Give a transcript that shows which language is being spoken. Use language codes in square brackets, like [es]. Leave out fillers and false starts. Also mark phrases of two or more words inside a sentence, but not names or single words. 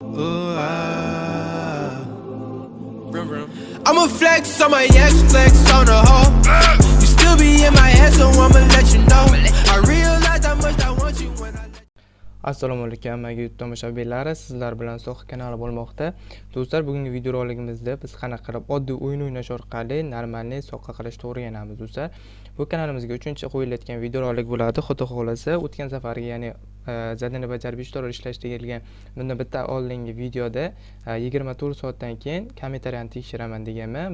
[en] Ooh, I'ma flex on my ex, flex on the hoe. You still be in my head, so I'ma let you know. I realize how much I want you when I let [uz] Assalomu alaykum hammaga YouTube tomoshabinlari, sizlar bilan Sohi kanali bo'lmoqda. Do'stlar, bugungi video roligimizda biz qanaqa qilib oddiy o'yin o'ynash orqali normalniy soqqa qilishni o'rganamiz do'stlar. Bu kanalimizga 3-chi qo'yilayotgan video rolik bo'ladi. Xudo xolasa, o'tgan safargi, ya'ni zadani bajarib 5 dollar ishlash degan bundan bitta oldingi videoda 24 soatdan keyin kommentariyani tekshiraman deganman.